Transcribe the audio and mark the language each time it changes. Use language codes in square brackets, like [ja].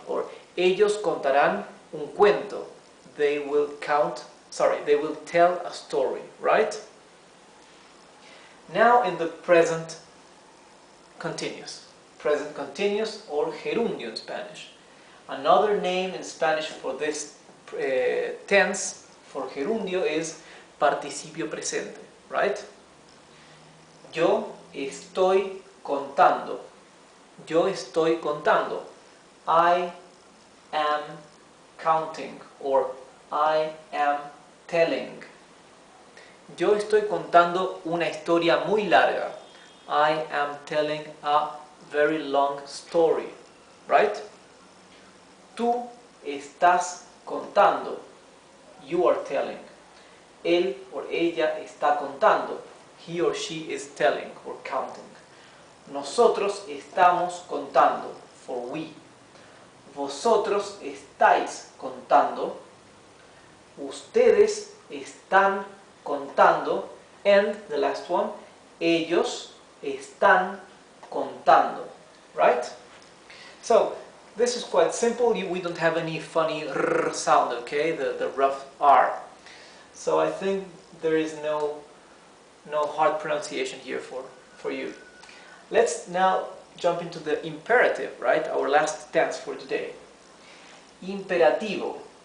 [es] Or ellos contarán un cuento. [en] They will they will tell a story, right? Now in the present continuous. Present continuous or gerundio in Spanish. Another name in Spanish for this tense, for gerundio, is participio presente, right? [es] Yo estoy contando. Yo estoy contando. [en] I am counting or I am telling. [es] Yo estoy contando una historia muy larga. [en] I am telling a very long story, right? [es] Tú estás contando. [en] You are telling. [es] Él or ella está contando. [en] He or she is telling or counting. [es] Nosotros estamos contando, [en] for we. [es] Vosotros estáis contando. Ustedes están contando. [en] And the last one, [es] ellos están contando. [en] Right? So, this is quite simple. We don't have any funny r sound, okay? The rough R. So I think there is no hard pronunciation here for you. Let's now jump into the imperative, right? Our last tense for today. Imperativo.